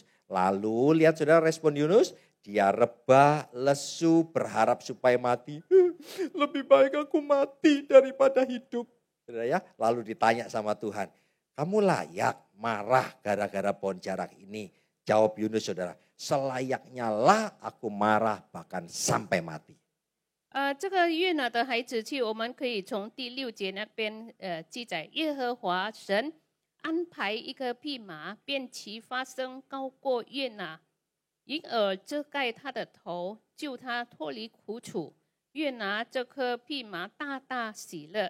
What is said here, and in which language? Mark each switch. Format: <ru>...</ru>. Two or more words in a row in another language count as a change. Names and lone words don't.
<id>Lalu lihat saudara respon Yunus, dia rebah, lesu, berharap supaya mati. Lebih baik aku mati daripada hidup. Saudara ya, lalu ditanya sama Tuhan, kamu layak marah gara-gara pohon jarak ini? Jawab Yunus saudara, selayaknya lah aku marah bahkan sampai mati.</id> <zh>这个约拿的孩子气，我们可以从第6节那边记载，耶和华神安排一个蓖麻，便其发声高过约拿，因而遮盖他的头，救他脱离苦楚。约拿这颗蓖麻大大喜乐。</zh>